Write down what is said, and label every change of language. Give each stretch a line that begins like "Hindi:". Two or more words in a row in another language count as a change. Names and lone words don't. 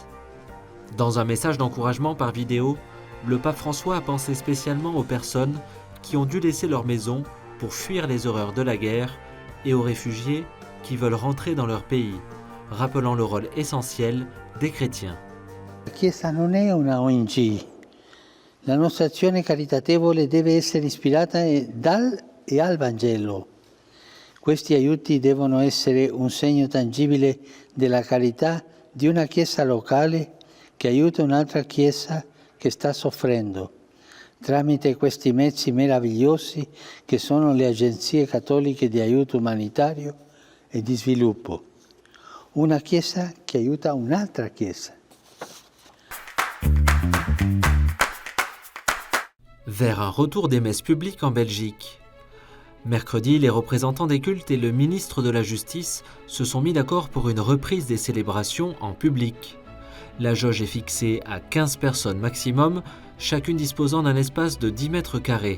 French: Dans un message d'encouragement par vidéo, le pape François a pensé spécialement aux personnes qui ont dû laisser leur maison pour fuir les horreurs de la guerre et aux réfugiés qui veulent rentrer dans leur pays, rappelant le rôle essentiel des chrétiens.
Italian: La Chiesa non è una ONG. La nostra azione caritatevole deve essere ispirata dal e al Vangelo. Questi aiuti devono essere un segno tangibile della carità di una Chiesa locale che aiuta un'altra Chiesa che sta soffrendo, tramite questi mezzi meravigliosi che sono le agenzie cattoliche di aiuto umanitario e di sviluppo. Una Chiesa che aiuta un'altra Chiesa.
French: Vers un retour des messes publiques en Belgique. Mercredi, les représentants des cultes et le ministre de la Justice se sont mis d'accord pour une reprise des célébrations en public. La jauge est fixée à 15 personnes maximum, chacune disposant d'un espace de 10 mètres carrés.